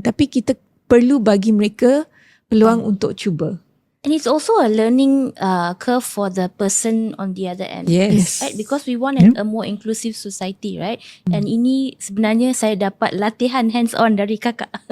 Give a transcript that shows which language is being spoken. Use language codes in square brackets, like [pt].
[ms] Tapi kita perlu bagi mereka peluang untuk cuba. [en] And it's also a learning curve for the person on the other end. Yes. Right? Because we want a more inclusive society, right? [ms] And ini sebenarnya saya dapat latihan hands-on dari kakak.